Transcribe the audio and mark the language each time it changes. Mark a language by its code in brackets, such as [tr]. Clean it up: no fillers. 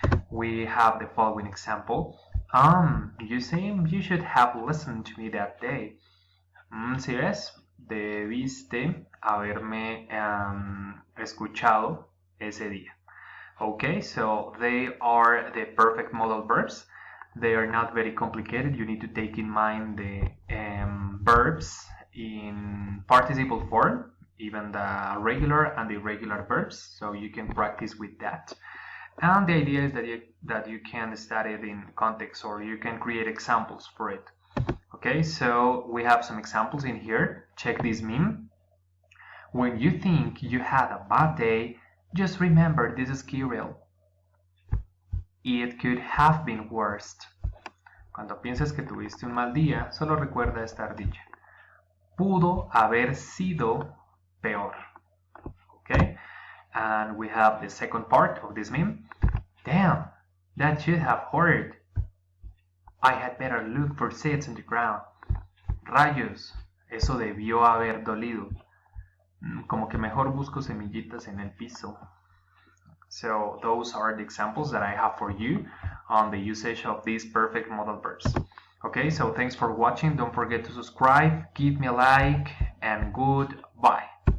[en] We have the following example. You seem you should have listened to me that day. [es] Si ves, debiste haberme escuchado ese día. [en] Okay, so they are the perfect modal verbs. They are not very complicated. You need to take in mind the verbs in participle form, even the regular and the irregular verbs, so you can practice with that. And the idea is that you can study it in context, or you can create examples for it. Okay, so we have some examples in here. Check this meme. When you think you had a bad day, just remember this is Kirill. It could have been worse. [es] Cuando pienses que tuviste un mal día, solo recuerda esta ardilla. Pudo haber sido peor. [en] Okay? And we have the second part of this meme. Damn, that should have hurt. I had better look for seeds on the ground. [es] Rayos, eso debió haber dolido. Como que mejor busco semillitas en el piso. [en] So those are the examples that I have for you on the usage of these perfect modal verbs. Okay, so thanks for watching. Don't forget to subscribe, give me a like, and goodbye.